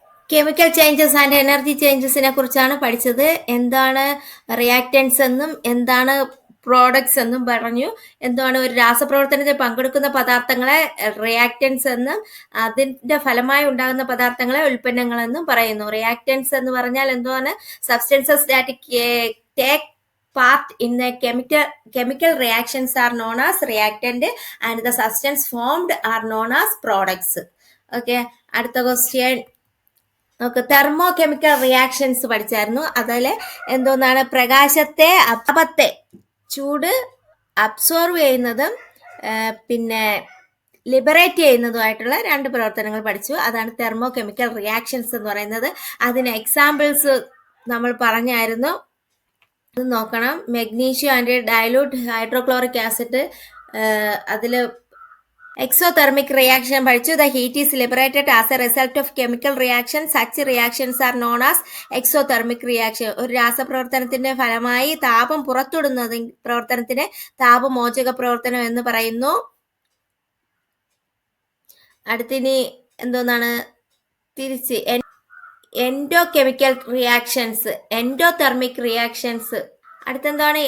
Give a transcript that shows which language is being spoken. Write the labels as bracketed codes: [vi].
[ml] Chemical changes and energy ചേഞ്ചസിനെ കുറിച്ചാണ് പഠിച്ചത്. എന്താണ് റിയാക്റ്റൻസ് എന്നും എന്താണ് പ്രോഡക്ട്സ് എന്നും പറഞ്ഞു. എന്താണ് ഒരു രാസപ്രവർത്തനത്തിൽ പങ്കെടുക്കുന്ന പദാർത്ഥങ്ങളെ റിയാക്റ്റൻസ് എന്നും അതിന്റെ ഫലമായി ഉണ്ടാകുന്ന പദാർത്ഥങ്ങളെ ഉൽപ്പന്നങ്ങളെന്നും പറയുന്നു. റിയാക്റ്റൻസ് എന്ന് പറഞ്ഞാൽ എന്താണ്? [en] Substances that take part in the chemical reactions are known as reactant and the substance formed are known as products. [ml] Okay, അടുത്ത ക്വസ്റ്റ്യൻ നമുക്ക് തെർമോ കെമിക്കൽ റിയാക്ഷൻസ് പഠിച്ചായിരുന്നു. അതിൽ എന്തോന്നാണ്? പ്രകാശത്തെ താപത്തെ ചൂട് അബ്സോർവ് ചെയ്യുന്നതും പിന്നെ ലിബറേറ്റ് ചെയ്യുന്നതുമായിട്ടുള്ള 2 പ്രവർത്തനങ്ങൾ പഠിച്ചു. അതാണ് തെർമോ കെമിക്കൽ റിയാക്ഷൻസ് എന്ന് പറയുന്നത്. അതിന് എക്സാമ്പിൾസ് നമ്മൾ പറഞ്ഞായിരുന്നു. അത് നോക്കണം. [en] Magnesium and dilute hydrochloric acid, അതിൽ exothermic reaction പഠിച്ചു. The heat is liberated as a result of chemical reaction. Such reactions are known as exothermic reaction. [ml] ഒരു രാസപ്രവർത്തനത്തിന്റെ ഫലമായി താപം പുറത്തുവിടുന്നത് പ്രവർത്തനത്തിന് താപമോചക പ്രവർത്തനം എന്ന് പറയുന്നു. അടുത്തിനി എന്തോന്നാണ്? തിരിച്ച് എൻഡോകെമിക്കൽ റിയാക്ഷൻസ്, എൻഡോതെർമിക് റിയാക്ഷൻസ്. അടുത്തെന്താണ്?